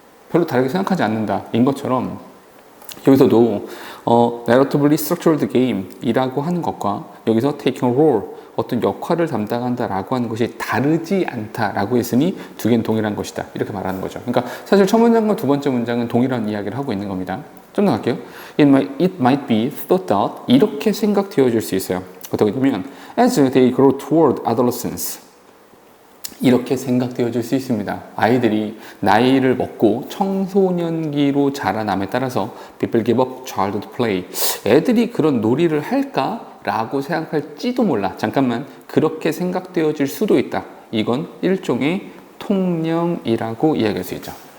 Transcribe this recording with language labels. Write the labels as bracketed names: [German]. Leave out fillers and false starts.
[Korean] 별로 다르게 생각하지 않는다. 인 것처럼 여기서도 narratively structured game 이라고 하는 것과 여기서 taking a role, 어떤 역할을 담당한다라고 하는 것이 다르지 않다라고 했으니 두 개는 동일한 것이다. 이렇게 말하는 거죠. 그러니까 사실 첫 문장과 두 번째 문장은 동일한 이야기를 하고 있는 겁니다. 좀 더 갈게요. [English] It might be thought out. [Korean] 이렇게 생각되어질 수 있어요. 어떻게 보면 [English] as they grow toward adolescence. [Korean] 이렇게 생각되어질 수 있습니다. 아이들이 나이를 먹고 청소년기로 자라남에 따라서 [English] people give up childhood play. [Korean] 애들이 그런 놀이를 할까? 라고 생각할지도 몰라. 잠깐만, 그렇게 생각되어질 수도 있다. 이건 일종의 통념이라고 이야기할 수 있죠.